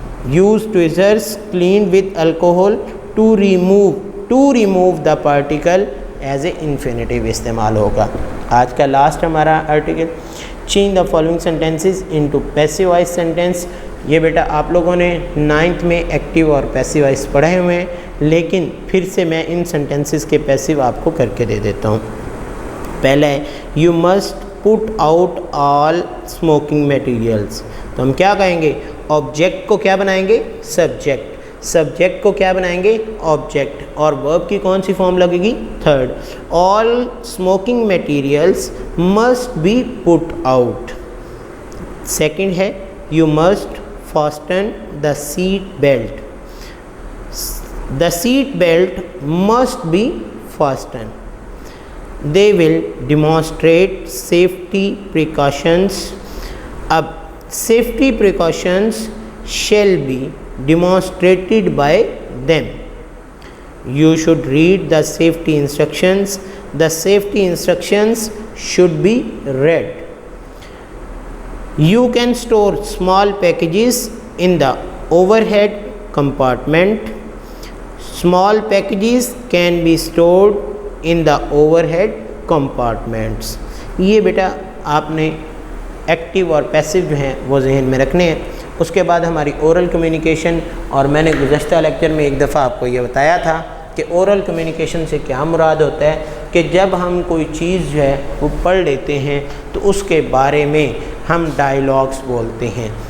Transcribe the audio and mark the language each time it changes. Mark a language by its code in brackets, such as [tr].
[en] use tweezers cleaned with alcohol to remove the particle as a infinitive [ur] استعمال ہوگا. آج کا لاسٹ ہمارا article, [en] change the following sentences into passive voice sentence. [ur] یہ بیٹا آپ لوگوں نے 9th میں ایکٹیو اور پیسیو وائس پڑھے ہوئے ہیں, لیکن پھر سے میں ان سینٹینسز کے پیسیو آپ کو کر کے دے دیتا ہوں. [en] پہلا ہے you must put out all smoking materials. [ur] تو ہم کیا کہیں گے, آبجیکٹ کو کیا بنائیں گے, سبجیکٹ, سبجیکٹ کو کیا بنائیں گے, آبجیکٹ, اور ورب کی کون سی فارم لگے گی, third. [en] All smoking materials must be put out. Second ہے you must fasten the seat belt. The seat belt must be fastened. They will demonstrate safety precautions. Ab safety precautions shall be demonstrated by them. You should read the safety instructions. The safety instructions should be read. You can store small packages in the overhead compartment. Small packages can be stored in the overhead compartments. [ur] یہ بیٹا آپ نے active اور passive جو ہیں وہ ذہن میں رکھنے ہیں. اس کے بعد ہماری اورل کمیونیکیشن, اور میں نے گزشتہ لیکچر میں ایک دفعہ آپ کو یہ بتایا تھا کہ اورل کمیونیکیشن سے کیا مراد ہوتا ہے, کہ جب ہم کوئی چیز جو ہے وہ پڑھ لیتے ہیں تو اس کے بارے میں ہم ڈائیلاگس بولتے ہیں.